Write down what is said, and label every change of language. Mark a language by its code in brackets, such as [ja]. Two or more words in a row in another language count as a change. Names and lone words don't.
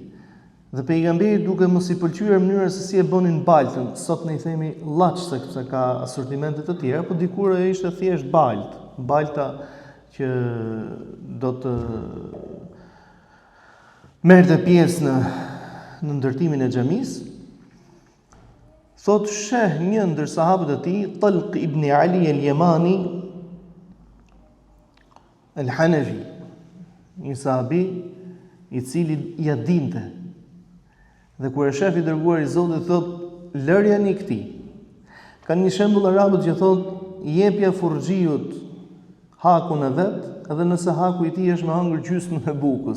[sq] Dhe pejgamberi duke mos i pëlqyer mënyra se si e bënin baltën, sot ne i themi llaç sepse ka asortimente të tjera, por dikur ai ishte thjesht balta që do të merrte pjesë në ndërtimin e xhamisë. Thot sheh një ndër sahabët e tij, Talq ibn Ali al-Yamani al-Hanafi, një sahabi i cili ja dinte. Dhe kur e shef i dërguar i Zotit thot lërja një këtij. Kanë një shembull arabët që thot jepja furxhiut hakun e vet, edhe nëse haku i tij është me hëngër gjysmën e bukës.